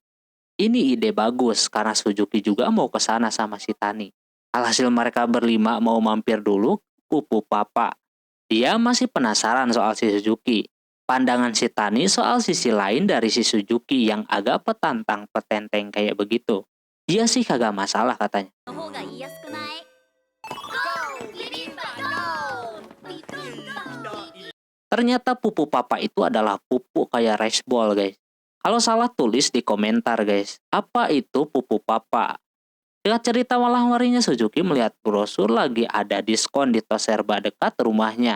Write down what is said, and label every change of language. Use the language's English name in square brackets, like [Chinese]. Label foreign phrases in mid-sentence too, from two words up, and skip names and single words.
[Indonesian] Ini ide bagus karena Suzuki juga mau ke sana sama si Tani. Alhasil mereka berlima mau mampir dulu ke Pupu Papa. Dia masih penasaran soal si Suzuki. Pandangan si Tani soal sisi lain dari si Suzuki yang agak petantang petenteng kayak begitu. Dia sih kagak masalah katanya. [Japanese] の方が言いやすくない？ [Indonesian] Ternyata Pupu Papa itu adalah pupuk kayak [English] rice ball [Indonesian] guys. Kalau salah tulis di komentar guys. Apa itu Pupu Papa? Dengan cerita malah-warinya Suzuki melihat brosur lagi ada diskon di tos serba dekat rumahnya.